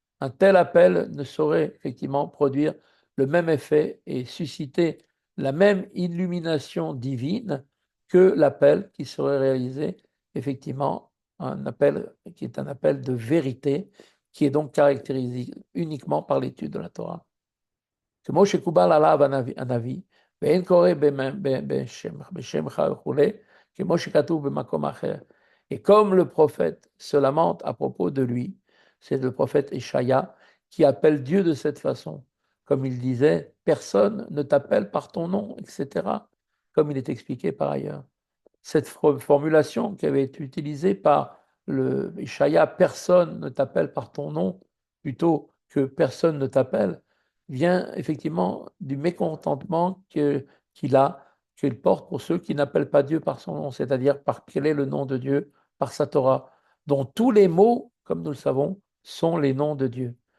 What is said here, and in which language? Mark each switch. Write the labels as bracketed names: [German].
[French] Un tel appel ne saurait effectivement produire le même effet et susciter la même illumination divine que l'appel qui serait réalisé effectivement un appel qui est un appel de vérité qui est donc caractérisé uniquement par l'étude de la Torah. [Hebrew] כמו שקובל עליו הנביא, ואין קורא בשמך וכולי, כמו שכתוב במקום אחר. [French] Et comme le prophète se lamente à propos de lui, c'est le prophète Échaïa qui appelle Dieu de cette façon. Comme il disait, personne ne t'appelle par ton nom, etc. comme il est expliqué par ailleurs. Cette formulation qui avait été utilisée par le Ishaïa, personne ne t'appelle par ton nom, plutôt que personne ne t'appelle, vient effectivement du mécontentement qu'il a, qu'il porte pour ceux qui n'appellent pas Dieu par son nom, c'est-à-dire par quel est le nom de Dieu, par sa Torah, dont tous les mots, comme nous le savons, sont les noms de Dieu.